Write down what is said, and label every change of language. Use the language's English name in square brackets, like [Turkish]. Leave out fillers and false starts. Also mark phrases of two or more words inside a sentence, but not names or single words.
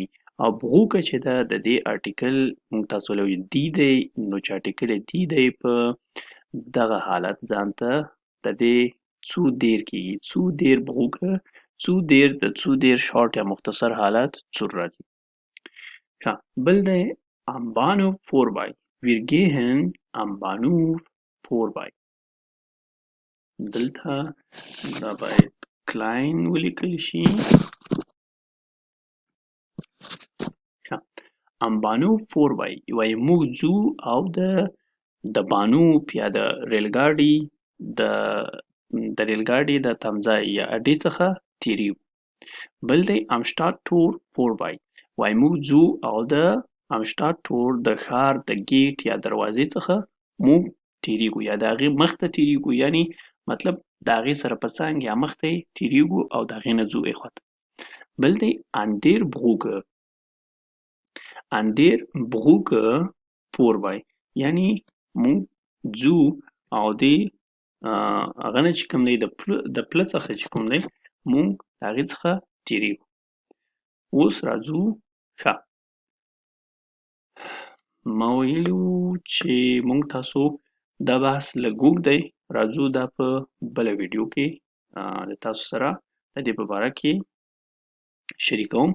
[Pashto] او بروکه چې ده د دې آرټیکل موږ تاسو ویلي دی دی. نو چې آرټیکل دی دی په دغه حالت ځان ته د دې [German] zu der [Pashto] کېږي. [German] zu der Brücke zu der [Pashto] د [German] zu der [Pashto] شارټ یا مختصر حالت څور راځي. ښه بل دی [German] am Bahnhof vorbei. wir gehen am Bahnhof vorbei. [Pashto] دلته دا باید کلاین ولیکل شي. [German] am Bahnhof vorbei [Pashto] وایي موږ ځو او د بانوف یا د ریل ګاډي د تمځای یا اډې څخه تیریږو. بل دی [German] am Stadttor vorbei [Pashto] وایي موږ ځو او د [German] am Stadttor [Pashto] د ښار د ګیټ یا دروازې څخه موږ تیریږو یا د هغې مخ ته تیریږو. یعنی مطلب د هغې سره په څنګ یا مخ ته یې تیریږو او د هغې نه ځو ایخوا ته. بل دی [German] an der Brücke an der Brücke vorbei [Pashto] یعنی مونږ ځو او د هغه نه چې کوم دی د پله څخه چې کوم دی مونږ د هغې څخه تېرېږو. اوس راځو ښه ما ویلي وو چې مونږ تاسو دا بحث لږ اوږد دی راځو دا په بله ویډیو کې د تاسو سره د دې په باره کې شریکوم.